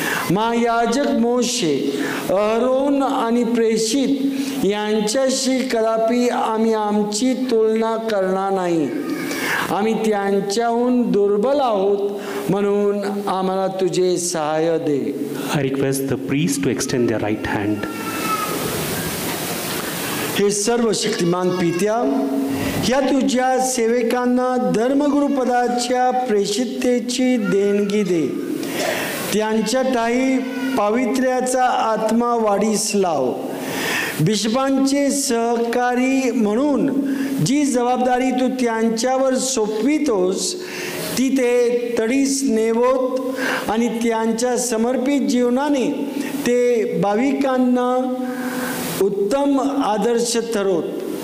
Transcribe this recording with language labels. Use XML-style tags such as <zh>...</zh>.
<mr>महायाजक मोशे, अहरोन आणि प्रेषित यांच्याशी कदापि आम्ही आमची तुलना करणार नाही. आम्ही त्यांच्याहून दुर्बल आहोत, म्हणून आम्हाला तुझे सहाय्य दे.</mr> <en>I request the priest to extend their right hand.</en> <mr>हे सर्व शक्तिमान पित्या, या तुझ्या सेवकांना धर्मगुरुपदाच्या प्रेषिततेची देणगी दे. त्यांच्या ठायी पावित्र्याचा आत्मा वाढीस लाव. बिशपांचे सहकारी म्हणून जी जबाबदारी तू त्यांच्यावर सोपवितोस ती ते तडीस नेवोत आणि त्यांच्या समर्पित जीवनाने ते भाविकांना उत्तम आदर्श ठरवत.</mr>